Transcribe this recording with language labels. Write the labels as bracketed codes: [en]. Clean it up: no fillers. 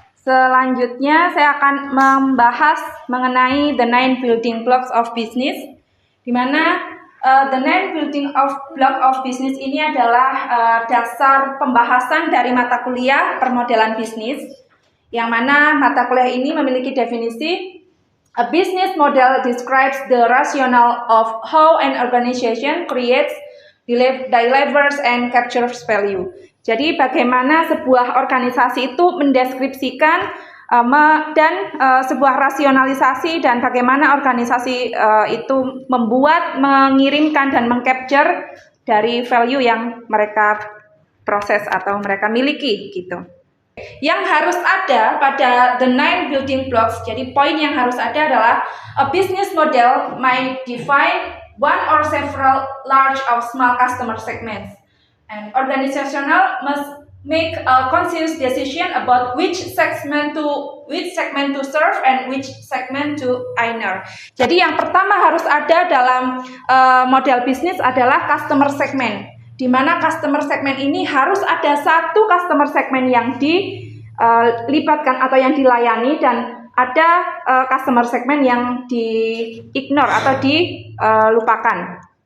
[id] Selanjutnya saya akan membahas mengenai [en] the 9 building blocks of business, [id] di mana [en] the 9 building block of business [id] ini adalah dasar pembahasan dari mata kuliah permodelan bisnis, yang mana mata kuliah ini memiliki definisi. [en] A business model describes the rationale of how an organization creates, delivers, and captures value. [id] Jadi bagaimana sebuah organisasi itu mendeskripsikan dan sebuah rasionalisasi, dan bagaimana organisasi itu membuat, mengirimkan, dan mengcapture dari value yang mereka proses atau mereka miliki gitu. Yang harus ada pada [en] the 9 building blocks, [id] jadi poin yang harus ada adalah [en] a business model might define one or several large or small customer segments. And organizational must make a conscious decision about which segment to serve and which segment to enter. [id] Jadi yang pertama harus ada dalam model bisnis adalah customer segment, di mana customer segment ini harus ada satu customer segment yang dilibatkan atau yang dilayani, dan ada customer segment yang di-ignore atau dilupakan.